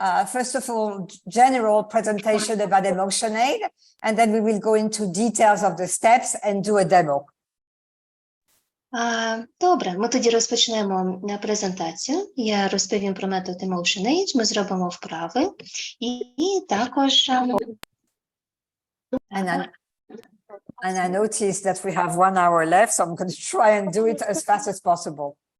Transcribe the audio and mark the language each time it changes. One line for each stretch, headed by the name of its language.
English: First of all, general presentation about EmotionAid, and then we will go into details of the steps and do a demo.
Ukrainian: Добре, ми тоді розпочнемо презентацію. Я розповім про метод EmotionAid, ми зробимо вправи і також...
English: And I noticed that we have 1 hour left, so I'm going to try and do it as fast as possible.